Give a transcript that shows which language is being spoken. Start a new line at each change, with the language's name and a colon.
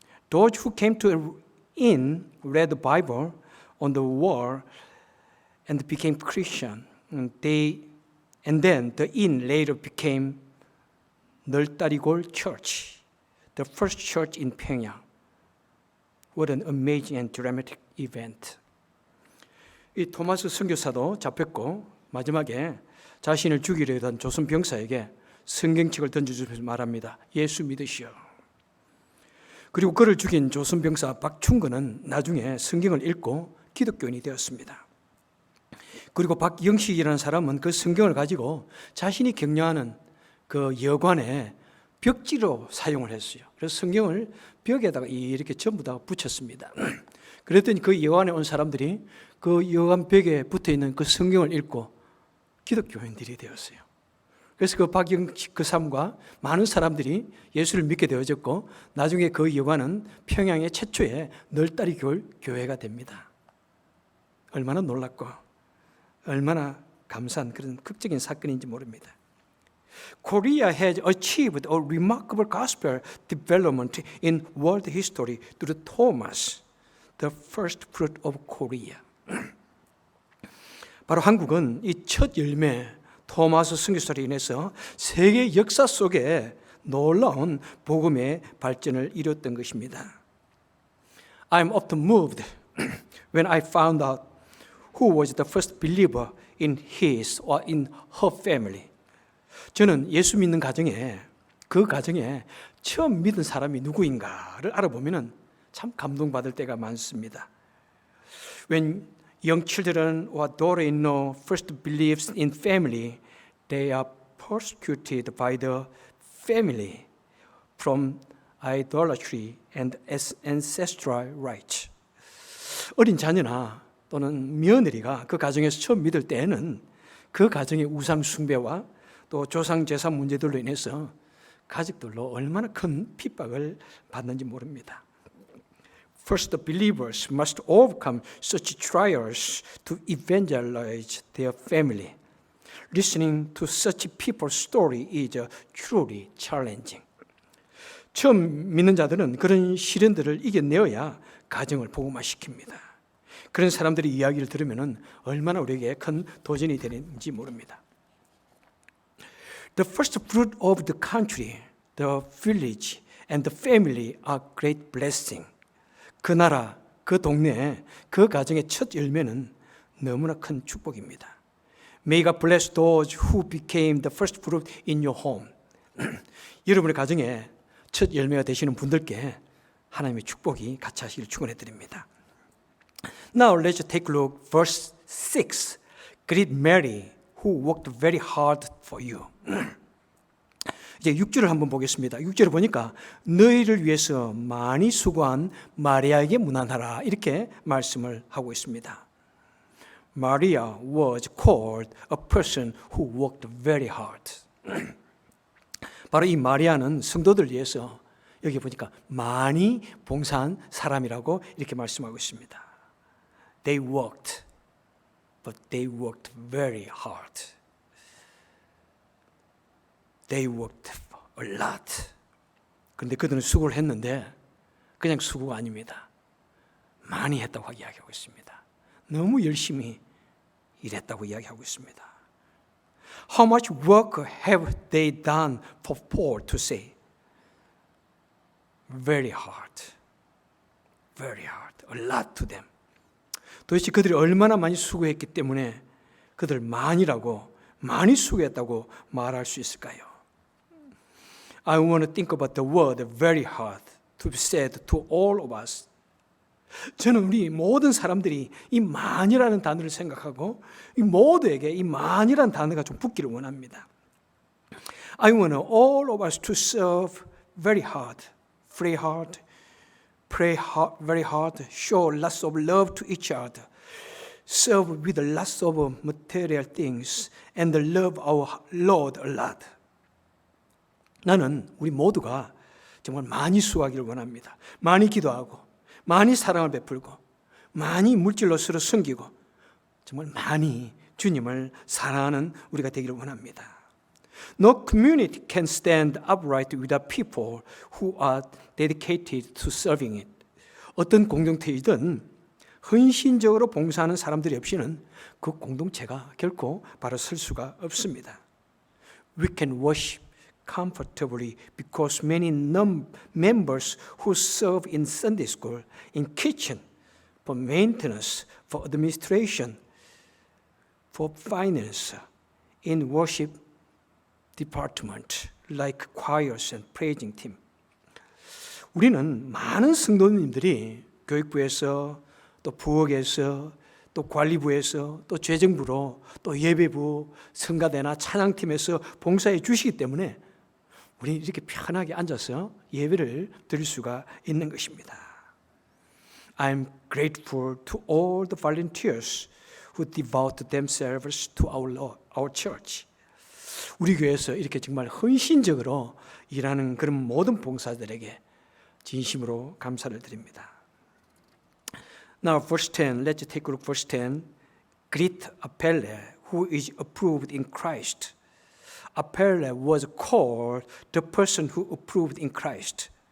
English: Those who came to the inn read the Bible on the wall and became Christian. And then the inn later became 널다리골 Church, the first church in Pyongyang. What an amazing and dramatic event.
Korean: 이 토마스 선교사도 잡혔고 마지막에 자신을 죽이려 했던 조선 병사에게 성경책을 던져주면서 말합니다. 예수 믿으시오. 그리고 그를 죽인 조선 병사 박충근은 나중에 성경을 읽고 기독교인이 되었습니다. 그리고 박영식이라는 사람은 그 성경을 가지고 자신이 격려하는 그 여관에 벽지로 사용을 했어요. 그래서 성경을 벽에다가 이렇게 전부 다 붙였습니다. 그랬더니 그 여관에 온 사람들이 그 여관 벽에 붙어 있는 그 성경을 읽고 기독교인들이 되었어요. 그래서 그 박영식 그 사람과 많은 사람들이 예수를 믿게 되어졌고 나중에 그 여관은 평양의 최초의 널다리 교회가 됩니다. 얼마나 놀랍고 얼마나 감사한 그런 극적인 사건인지 모릅니다.
English: Korea has achieved a remarkable gospel development in world history through Thomas, the first fruit of Korea.
Korean: 바로 한국은 이 첫 열매 토마스 선교사로 인해서 세계 역사 속에 놀라운 복음의 발전을 이뤘던 것입니다.
English: I'm often moved when I found out who was the first believer in his or in her family.
Korean: 저는 예수 믿는 가정에 그 가정에 처음 믿은 사람이 누구인가를 알아보면 참 감동받을 때가 많습니다.
English: When young children or daughter-in-law first believes in family, they are persecuted by the family from idolatry and ancestral rights.
Korean: 어린 자녀나 또는 며느리가 그 가정에서 처음 믿을 때에는 그 가정의 우상 숭배와 또 조상 제사 문제들로 인해서 가족들로 얼마나 큰 핍박을 받는지 모릅니다.
English: First, the believers must overcome such trials to evangelize their family. Listening to such people's story is truly challenging.
Korean: 처음 믿는 자들은 그런 시련들을 이겨내어야 가정을 복음화시킵니다. 그런 사람들의 이야기를 들으면 얼마나 우리에게 큰 도전이 되는지 모릅니다.
English: The first fruit of the country, the village, and the family are great blessing.
Korean: 그 나라, 그 동네, 그 가정의 첫 열매는 너무나 큰 축복입니다.
English: May God bless those who became the first fruit in your home.
Korean: 여러분의 가정에 첫 열매가 되시는 분들께 하나님의 축복이 같이 하시길 축원해 드립니다.
English: Now let's take a look verse 6. Greet Mary who worked very hard for you.
Korean: 이제 6절을 한번 보겠습니다. 6절을 보니까 너희를 위해서 많이 수고한 마리아에게 문안하라 이렇게 말씀을 하고 있습니다.
English: Maria was called a person who worked very hard.
Korean: 바로 이 마리아는 성도들 위해서 여기 보니까 많이 봉사한 사람이라고 이렇게 말씀하고 있습니다.
English: They worked, but they worked very hard. They worked a lot.
Korean: 그런데 그들은 수고를 했는데 그냥 수고가 아닙니다. 많이 했다고 이야기하고 있습니다. 너무 열심히 일했다고 이야기하고 있습니다.
English: How much work have they done for Paul to say? Very hard. Very hard. A lot to them.
Korean: 도대체 그들이 얼마나 많이 수고했기 때문에 그들 많이 수고했다고 말할 수 있을까요?
English: I want to think about the word very hard to be said to all of us.
Korean: 저는 우리 모든 사람들이 이 많이라는 단어를 생각하고 이 모두에게 이 많이라는 단어가 좀 붙기를 원합니다.
English: I want all of us to serve very hard, pray hard, very hard, show lots of love to each other, serve with lots of material things, and love our Lord a lot.
Korean: 나는 우리 모두가 정말 많이 수고하기를 원합니다. 많이 기도하고 많이 사랑을 베풀고 많이 물질로 서로 섬기고 정말 많이 주님을 사랑하는 우리가 되기를 원합니다.
English: No community can stand upright without people who are dedicated to serving it.
Korean: 어떤 공동체이든 헌신적으로 봉사하는 사람들이 없이는 그 공동체가 결코 바로 설 수가 없습니다.
English: We can worship comfortably because many members who serve in Sunday school, in kitchen, for maintenance, for administration, for finance, in worship department, like choirs and praising team.
Korean: 우리는 많은 성도님들이 교육부에서 또 부엌에서 또 관리부에서 또 재정부로 또 예배부, 성가대나 찬양팀에서 봉사해 주시기 때문에 우리 이렇게 편하게 앉아서 예배를 드릴 수가 있는 것입니다.
English: I'm grateful to all the volunteers who devote themselves to our church.
Korean: 우리 교회에서 이렇게 정말 헌신적으로 일하는 그런 모든 봉사들에게 진심으로 감사를 드립니다.
English: Now verse 10, let's take a look verse 10. Greet Apelle, who is approved in Christ. Apelle was called the person who approved in Christ.